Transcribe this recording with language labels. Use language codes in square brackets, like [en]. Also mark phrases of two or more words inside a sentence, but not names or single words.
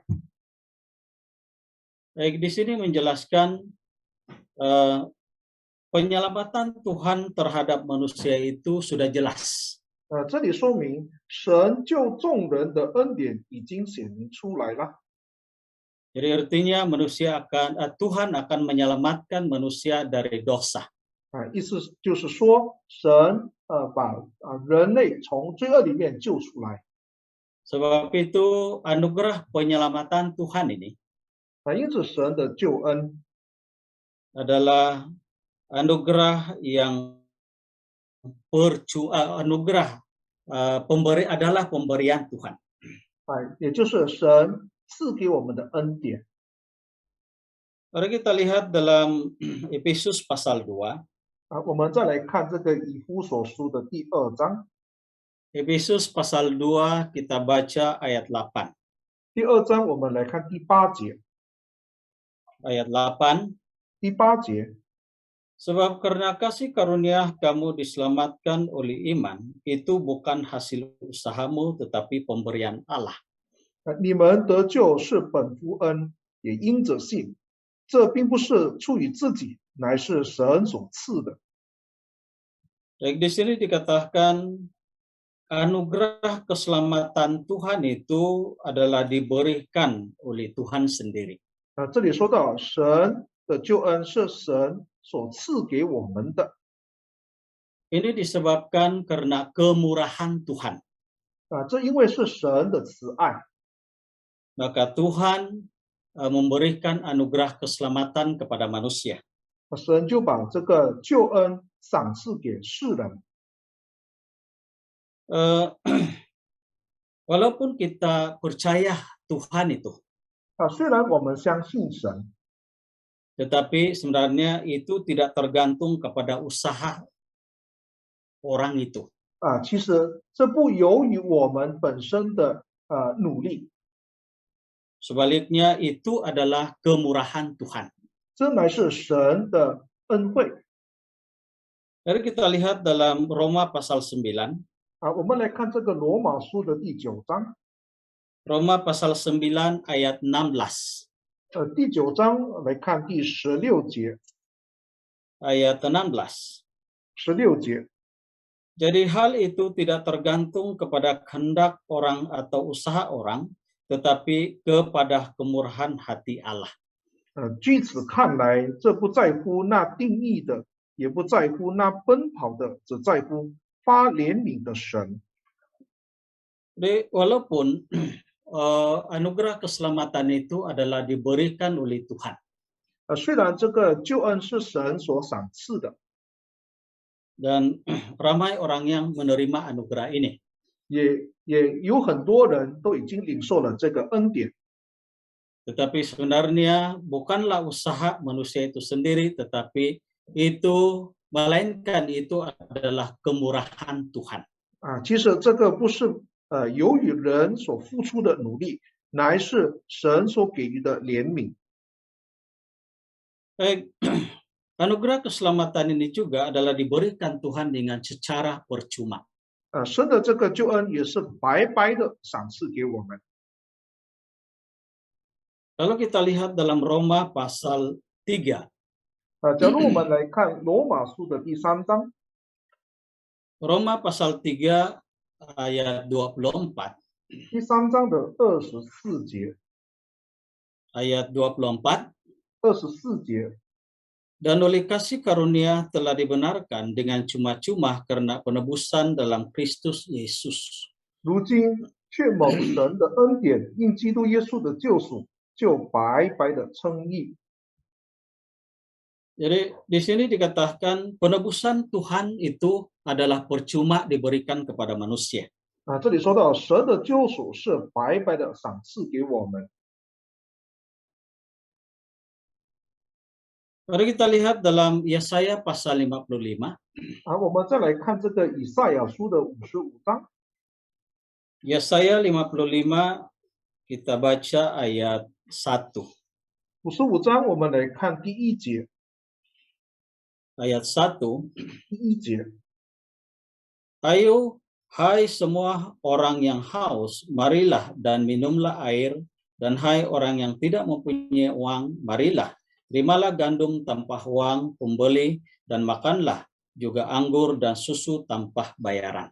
[id] Baik, di sini menjelaskan penyelamatan Tuhan terhadap manusia itu sudah jelas. [zh] 这里说明神救众人的恩典已经显明出来了。 [id] Jadi artinya Tuhan akan menyelamatkan manusia dari dosa. [zh] 意思就是说，神把人类从罪恶里面救出来。 [id] Sebab itu anugerah penyelamatan Tuhan ini [zh] 因此神的救恩 [id] adalah anugerah yang adalah pemberian Tuhan. [zh] 也就是神赐给我们的恩典。 [id] Mari kita lihat dalam Efesus pasal 2. [zh] 我们再来看这个以弗所书的第2章。 [id] Efesus pasal 2 kita baca ayat 8. [zh] 第2章我们来看第8节。 [id] Ayat 8. [zh] 第8节。 [id] Sebab karena kasih karunia kamu diselamatkan oleh iman, itu bukan hasil usahamu tetapi pemberian Allah. [zh] 你们得救是本乎恩，也因着信。这并不是出于自己，乃是神所赐的。 [id] Baik, di sini dikatakan anugerah keselamatan Tuhan itu adalah diberikan oleh Tuhan sendiri. [zh] 这里说到神的救恩是神所赐给我们的。 [id] Ini disebabkan karena kemurahan Tuhan. [zh] 这因为是神的慈爱。 [id] Maka Tuhan memberikan anugerah keselamatan kepada manusia. [zh] 神就把这个救恩赏赐给世人。 [id] Walaupun kita percaya Tuhan itu, [zh] 虽然我们相信神， [id] tetapi sebenarnya itu tidak tergantung kepada usaha orang itu. [zh] 其实这不由于我们本身的努力， [id] Sebaliknya itu adalah kemurahan Tuhan. [zh] 这乃是神的恩惠。 [id] Mari kita lihat dalam Roma pasal 9. [zh] 我们来看这个罗马书的第9章。 [id] Roma pasal 9 ayat 16. [zh] 第9章来看第16节。 [id] Ayat 16. [zh] 16节。 [id] Jadi hal itu tidak tergantung kepada kehendak orang atau usaha orang, tetapi kepada kemurahan hati Allah. [zh] 据此看来，这不在乎那定义的，也不在乎那奔跑的，只在乎发怜悯的神。 [id] Jadi walaupun anugerah keselamatan itu adalah diberikan oleh Tuhan. [zh] 虽然这个救恩是神所赏赐的， [id] Dan ramai orang yang menerima anugerah ini. [zh] 也有很多人都已经领受了这个恩典。 [id] Tetapi sebenarnya bukanlah usaha manusia itu sendiri, tetapi melainkan itu adalah kemurahan Tuhan. [zh] 其实这个不是由于人所付出的努力，乃是神所给予的怜悯。 [id] Anugerah keselamatan ini juga adalah diberikan Tuhan dengan secara percuma. [zh] 神的这个救恩也是白白的赏赐给我们。 [id] Kalau kita lihat dalam Roma pasal 3. [zh] 假如我们来看罗马书的第3章。 [id] Roma pasal 3 ayat 24. [zh] 第3章的24节。 [id] Ayat 24. [zh] 24节。 [id] Dan oleh kasih karunia telah dibenarkan dengan cuma-cuma karena penebusan dalam Kristus Yesus. [zh] 如今却蒙神的恩典，因基督耶稣的救赎，就白白的称义。 [id] Jadi di sini dikatakan penebusan Tuhan itu adalah percuma diberikan kepada manusia. [zh] 这里说到神的救赎是白白的赏赐给我们。 [id] Mari kita lihat dalam Yesaya pasal 55. [zh] 我们再来看这个以赛亚书的55章。 [id] Yesaya 55 kita baca ayat 1. [zh] 55 章我们来看第1节。 [id] Ayat 1. [zh] 第1节。 [id] Ayo, hai semua orang yang haus, marilah dan minumlah air, dan hai orang yang tidak mempunyai uang, marilah terimalah gandum tanpa uang pembeli dan makanlah juga anggur dan susu tanpa bayaran.